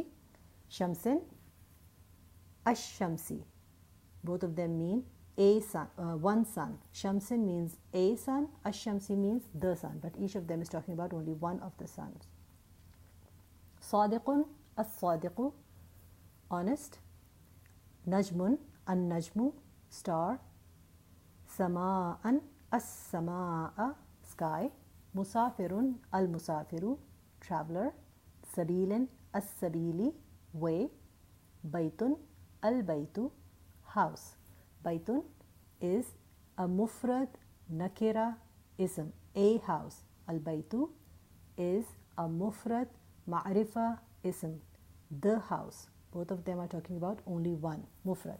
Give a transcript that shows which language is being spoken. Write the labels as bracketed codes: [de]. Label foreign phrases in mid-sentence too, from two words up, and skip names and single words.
[ar] شمسٍ، الشمسِ. [en] Both of them mean a sun, one sun. Shamsin means a sun, Ash-Shamsi means the sun, but each of them is talking about only one of the suns. [ar] صادقٌ، الصادقُ, honest. نجمٌ، النجمُ, star. سماءً، السماءَ, sky. مسافرٌ، المسافرُ, traveler. Sabilin, As-Sabili, way. بيتٌ، البيتُ, [en] house. Baytun is a [ar] مفرد نكرة اسم, [en] a house. Al-Baytu is a [ar] مفرد معرفة اسم, [en] the house. Both of them are talking about only one mufrad.